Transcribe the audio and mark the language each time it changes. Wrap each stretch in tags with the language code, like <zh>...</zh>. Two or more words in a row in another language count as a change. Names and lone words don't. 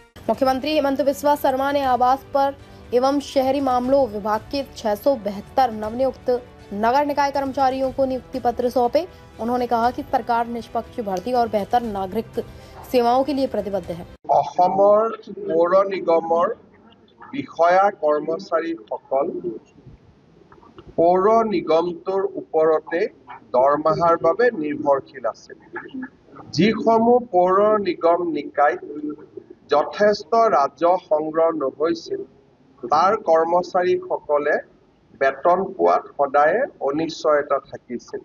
<hi>मुख्यमंत्री हिमंत बिस्वा शर्मा ने आवास पर एवं शहरी मामलों विभाग के 672 नवनियुक्त नगर निकाय कर्मचारियों को नियुक्ति पत्र सौंपे। उन्होंने कहा कि सरकार निष्पक्ष भर्ती और बेहतर नागरिक सेवाओं के लिए प्रतिबद्ध है।</hi> <as>অসমৰ পৌৰ নিগমৰ বিষয়া কৰ্মচাৰীসকল পৌৰ নিগমটোৰ ওপৰতে দৰমহাৰ বাবে নিৰ্ভৰশীল আছিল। যিসমূহ পৌৰ নিগম নিকায়ত যথেষ্ট ৰাজহ সংগ্ৰহ নহৈছিল তাৰ কৰ্মচাৰীসকলে বেতন পোৱাত সদায় অনিশ্চয়তা থাকিছিল।</as>